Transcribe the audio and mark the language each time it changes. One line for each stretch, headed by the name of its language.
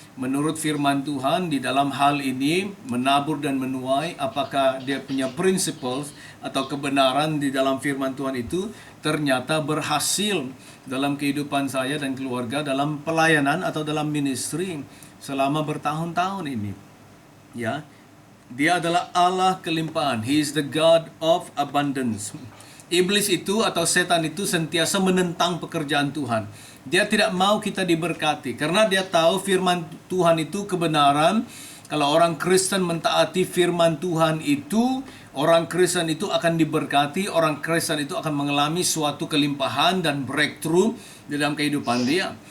Indonesian: menurut firman Tuhan di dalam hal ini menabur dan menuai, apakah dia punya principles atau kebenaran di dalam firman Tuhan itu ternyata berhasil dalam kehidupan saya dan keluarga, dalam pelayanan atau dalam ministry selama bertahun-tahun ini. Ya, dia adalah Allah kelimpahan.
English: He is the God of abundance.
Indonesian: Iblis itu atau setan itu sentiasa menentang pekerjaan Tuhan. Dia tidak mau kita diberkati karena dia tahu firman Tuhan itu kebenaran. Kalau orang Kristen mentaati firman Tuhan itu, orang Kristen itu akan diberkati, orang Kristen itu akan mengalami suatu kelimpahan dan breakthrough di dalam kehidupan dia.